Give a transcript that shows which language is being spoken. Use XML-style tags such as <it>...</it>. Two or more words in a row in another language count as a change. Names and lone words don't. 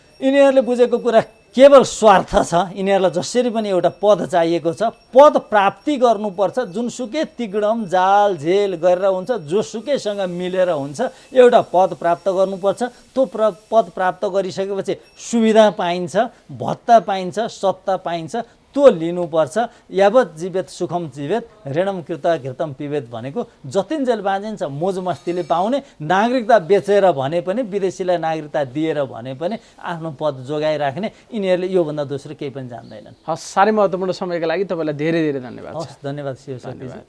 <ne>यिनीहरूले बुझेको कुरा केवल स्वार्थ छ। यिनीहरूलाई जसरी पनि एउटा पद चाहिएको छ, पद प्राप्ति गर्नुपर्छ। जुनसुकै तिगडम जाल झेल गरेर हुन्छ, जोसुकैसँग मिलेर हुन्छ, एउटा पद प्राप्त गर्नुपर्छ। त्यो पद प्राप्त गरिसकेपछि सुविधा पाइन्छ, भत्ता पाइन्छ, सत्ता पाइन्छ, त्यो लिनुपर्छ।</ne> <sa>यावत जीवेत सुखम जीवेत ऋणम कृत घृतम पिबेत</sa> <ne>भनेको जतिन्जेल बाँचिन्छ मोज मस्तीले पाउने। नागरिकता बेचेर भने पनि, विदेशीलाई नागरिकता दिएर भने पनि आफ्नो पद जोगाइराख्ने। यिनीहरूले योभन्दा दोस्रो केही पनि जान्दैनन्। हस्, साह्रै महत्त्वपूर्ण समयको लागि तपाईँलाई धेरै धेरै धन्यवाद। हस्, धन्यवाद शिव।</ne>